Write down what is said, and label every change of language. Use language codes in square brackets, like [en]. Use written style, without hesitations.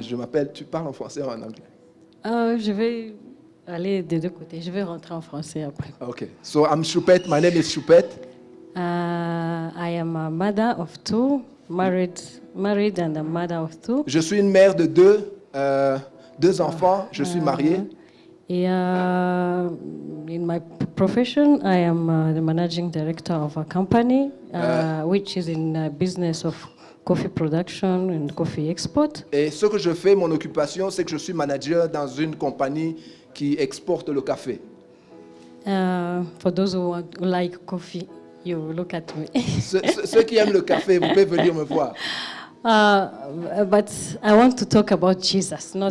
[fr] Je m'appelle, tu parles en français ou en anglais? Je vais aller des deux côtés. Je vais rentrer en français après. [en] Okay, so I'm Choupette, my name is Choupette. I am a mother of two, married and a mother of two. [fr] Je suis une mère de deux enfants, je suis marié. [en] In my profession, I am the managing director of a company which is in business of coffee production and coffee export. [fr] Et ce que je fais, mon occupation, c'est que je suis manager dans une compagnie qui exporte le café. [en] For those who like coffee, you look at me. [fr] Ceux qui aiment le café, vous pouvez venir me voir. [en] But I want to talk about Jesus, not